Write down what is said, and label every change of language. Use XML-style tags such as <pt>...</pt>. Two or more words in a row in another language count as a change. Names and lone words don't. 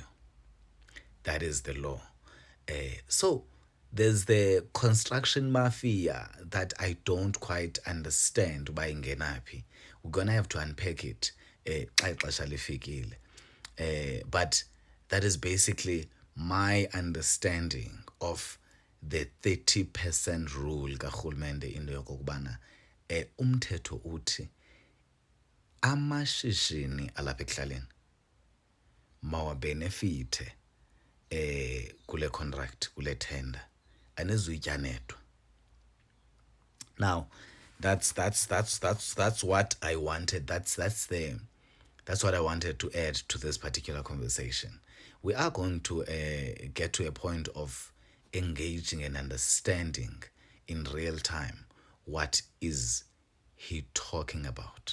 <en>That is the law. So there's the construction mafia that I don't quite understand</en> <xh>uba ingenaphi.</xh> <en>We're gonna have to unpack it</en> <xh>xa ixesha lifikile.</xh> <en>But that is basically my understanding of the 30% rule</en> <xh>karhulumente, into yokokubana umthetho uthi amashishini alapha ekuhlaleni mawabenefite kule contract, kule tender, anezuyityanedwa.</xh> <en>Now, that's what I wanted. That's what I wanted to add to this particular conversation. We are going to get to a point of engaging and understanding in real time what is he talking about.</en>